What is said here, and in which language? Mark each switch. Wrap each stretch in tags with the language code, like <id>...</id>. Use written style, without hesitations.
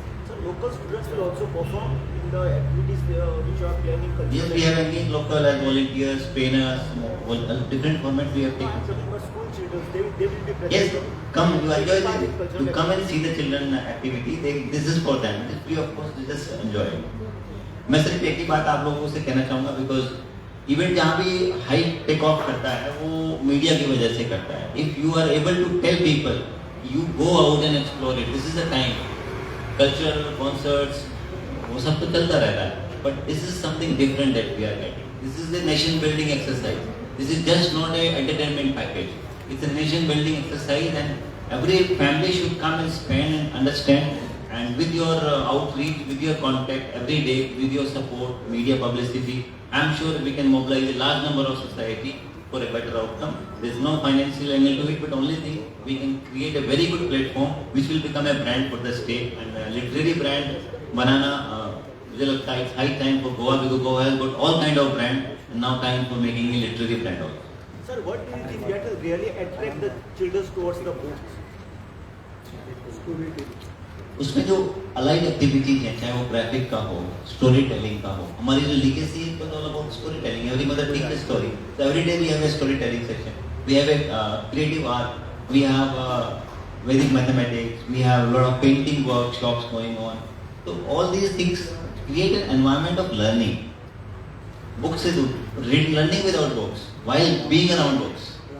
<en>So local students will also perform in the activities which are planning. Yes, we have engaged local as volunteers, trainers, different formats we have taken. But school children, they will be present. Yes, come, you enjoy this. You come and see the children activity. This is for them. This free of course. Just enjoy.</en> <hi>मैं सिर्फ एक ही बात आप लोगों से कहना चाहूँगा because event जहाँ भी हाई टेक ऑफ करता है वो मीडिया की वजह से करता है.</hi> <en>If you are able to tell people you go out and explore it. This is a time cultural concerts</en> <hi>वो सब तो चलता रहता है</hi> <en>But this is something different that we are getting. This is the nation building exercise. This is just not a entertainment package. It's a nation building exercise and every family should come and spend and understand. And with your outreach, with your contact every day, with your support, media publicity, I'm sure we can mobilize a large number of society for a better outcome. There's no financial angle to it, but only thing we can create a very good platform which will become a brand for the state and a literary brand. Banana,</en> <hi>मुझे लगता है</hi> <en>it's high time for Goa because Goa has got all kind of brand and now time for making a literary brand also. Sir, what do you think that will really attract the children towards the books? Storytelling.</en> <hi>उसमें जो allied activities हैं चाहे वो graphic का हो, story telling का हो. हमारी जो लीगेसी है</hi> <en>It all about story telling. Every mother take the story. So every day we have a story telling section. We have a creative art. We have Vedic mathematics. We have a lot of painting workshops going on. So all these things create an environment of learning. Books is learning without books while being around books.</en>